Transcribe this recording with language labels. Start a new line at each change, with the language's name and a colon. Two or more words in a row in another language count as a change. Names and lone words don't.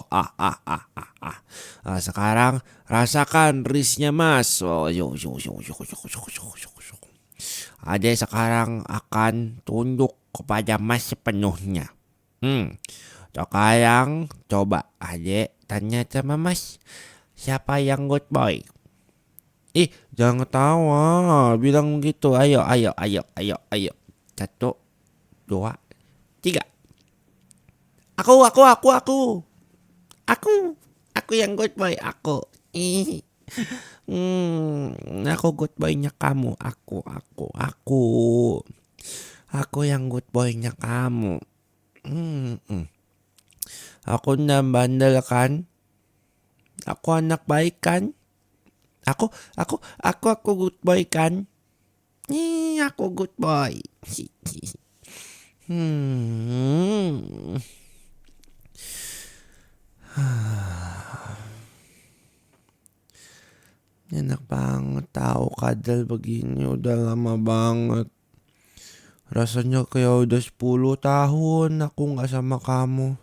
Indonesian: Sekarang rasakan risnya mas. Adik sekarang akan tunduk kepada mas sepenuhnya. Sekarang coba adek tanya sama mas, siapa yang
English: good boy?
Indonesian: Jangan ketawa, bilang gitu. Ayo. 1, 2, 3. Aku yang
English: good boy.
Indonesian: Aku
English: good boynya
Indonesian: kamu. Aku yang
English: good boynya
Indonesian: kamu. Aku nggak bandel kan? Aku anak baik kan? Aku
English: good boy
Indonesian: kan?
English: Aku good boy.
Indonesian: Enak banget tahu kadal begini udah lama banget. Rasanya kayak udah 10 tahun aku gak sama kamu.